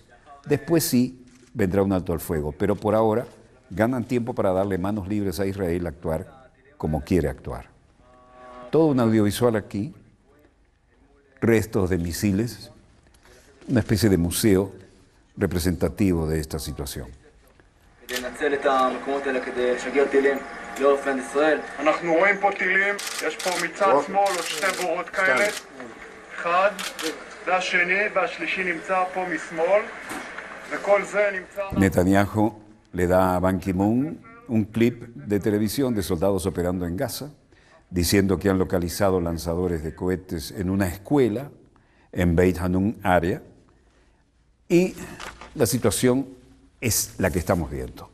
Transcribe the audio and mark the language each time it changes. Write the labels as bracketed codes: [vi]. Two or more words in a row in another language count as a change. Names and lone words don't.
[es] Después sí vendrá un alto al fuego, pero por ahora ganan tiempo para darle manos libres a Israel a actuar como quiere actuar. Todo un audiovisual aquí, restos de misiles, una especie de museo representativo de esta situación. [he] אנחנו רואים פה טילים, יש פה מצד שמאל עוד שתי בורות כאלה, אחד, זה השני והשלישי נמצא פה משמאל, וכל זה נמצא... [es] Netanyahu le da a Ban Ki-moon un clip de televisión de soldados operando en Gaza, diciendo que han localizado lanzadores de cohetes en una escuela en Beit Hanun área, y la situación es la que estamos viendo.